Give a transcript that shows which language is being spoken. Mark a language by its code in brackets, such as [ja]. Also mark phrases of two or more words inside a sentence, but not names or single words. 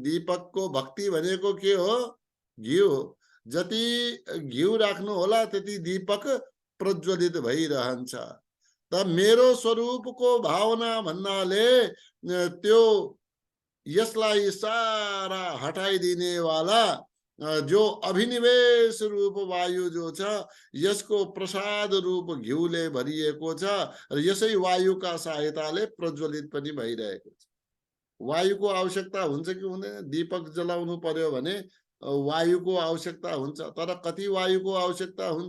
[ne] दीपकको भक्ति भनेको के हो? घिउ हो। जति घिउ राख्नु होला त्यति दीपक प्रज्वलित भइरहन्छ। त मेरो स्वरूपको भावना भन्नाले त्यो यसलाई सारा हटाइदिने वाला जो अभिनिवेश रूप वायु जो छ, यसको प्रसाद रूप घिउले भरिएको छ र यसै वायुका सहायताले प्रज्वलित पनि भइरहेको छ। वायुको आवश्यकता हुन्छ कि हुँदैन? दीपक जलाउनु पर्यो भने वायुको आवश्यकता हुन्छ, तर कति वायुको आवश्यकता हुन्छ?